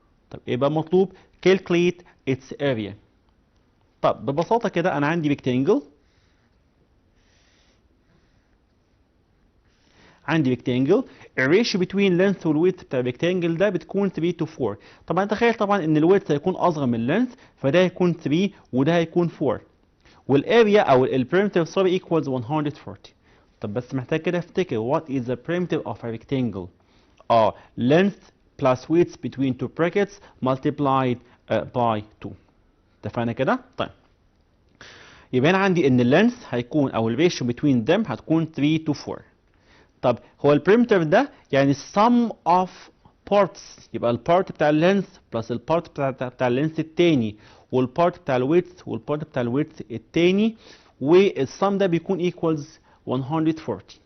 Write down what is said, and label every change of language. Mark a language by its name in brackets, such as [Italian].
[Arabic] طب ايه بقى مطلوب؟ calculate its area. طب ببساطة كده أنا عندي rectangle الريشيو between length والwidth بتاع الريكتانجل ده بتكون 3 to 4. طبعا تخيل طبعا ان الويدث هيكون اصغر من اللينث فده هيكون 3 وده هيكون 4 والاريا او البريمتر سوري equals 140. طب بس محتاج كده افتكر what is the perimeter of a rectangle. [English] length plus width between two brackets multiplied by 2. [Arabic] اتفقنا كده؟ طيب يبقى انا عندي ان اللينث هيكون او الريشيو between them هتكون 3 to 4. طب هو البريمتر ده يعني sum of parts، يبقى البارت بتاع اللينث بلس البارت بتاع اللينث التاني والبارت بتاع الويدث والبارت بتاع الويدث التاني، والسم ده بيكون equals 140.